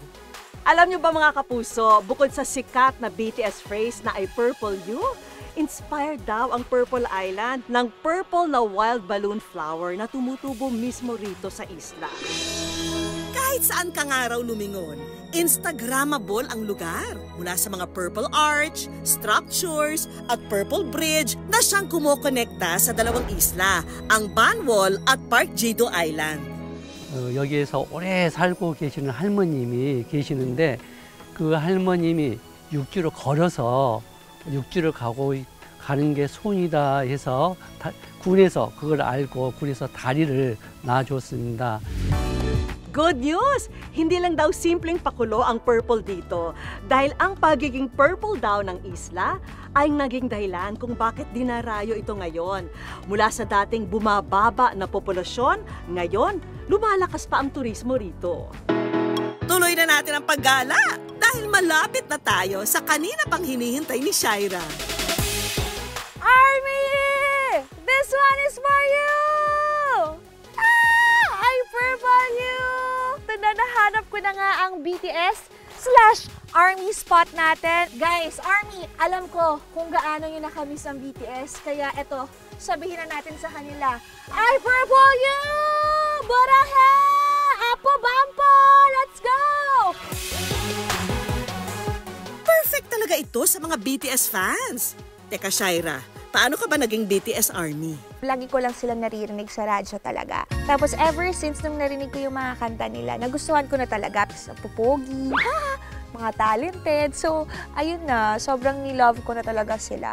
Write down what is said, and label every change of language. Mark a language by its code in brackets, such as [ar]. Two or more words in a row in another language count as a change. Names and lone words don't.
[tl] Alam niyo ba mga kapuso, bukod sa sikat na BTS phrase na ay [en] Purple You, [tl] inspired daw ang Purple Island ng purple na wild balloon flower na tumutubo mismo rito sa isla. Kahit saan ka nga raw lumingon, Instagrammable ang lugar mula sa mga [en] purple arch, [tl] structures at [en] purple bridge [tl] na siyang kumokonekta sa dalawang isla, ang Banwol at Park Jido Island. [ko] 여기에서 오래 살고 계시는 할머님이 계시는데 그 할머님이 육지로 걸어서 육지를 가는 게 손이다 해서 군에서 그걸 알고 군에서 다리를 놔줬습니다. [en] Good news! [tl] Hindi lang daw simpleng pakulo ang purple dito dahil ang pagiging purple daw ng isla ay naging dahilan kung bakit dinarayo ito ngayon. Mula sa dating bumababa na populasyon, ngayon lumalakas pa ang turismo rito. Tuloy na natin ang paggala dahil malapit na tayo sa kanina pang hinihintay ni Shaira. [en] Army! This one is for you! I purple you! [tl] Nahanap ko na nga ang BTS/Army spot natin. Guys, Army, alam ko kung gaano nyo nakamiss ang BTS. Kaya eto, sabihin na natin sa kanila, [en] I purple you! Barahe! Apo Bampo! Let's go! [tl] Perfect talaga ito sa mga BTS fans. Teka Shaira, paano ka ba naging BTS Army? Lagi ko lang sila naririnig sa radyo talaga. Tapos [en] ever since [tl] nung narinig ko yung mga kanta nila, nagustuhan ko na talaga. Sa pupogi, mga talented. So, ayun na, sobrang nilove ko na talaga sila.